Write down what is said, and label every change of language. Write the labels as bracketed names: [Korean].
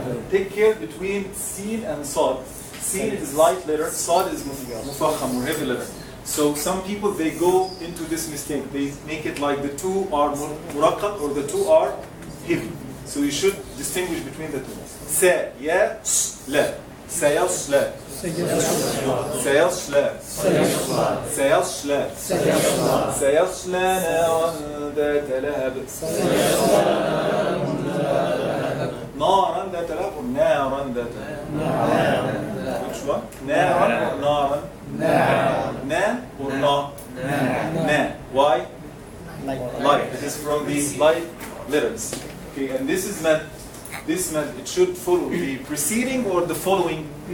[English] Take care between sin and sad. Sin is light letter, sad is mufakham or heavy letter. So some people, they go into this mistake. They make it like the two are muraqqaq or the two are heavy. So you should distinguish between the two. Sa, ya, la. [Arabic] سيصلى سيصلى سيصلى سيصلى نارا ذات لهب. نارا ذات لهب or نارا ذات لهب. [English] Which one? نارا or نارا? Na or na? Na. Why? Light. It is from the light letters. Okay, and this is meant. This meant it should follow the preceding or the following.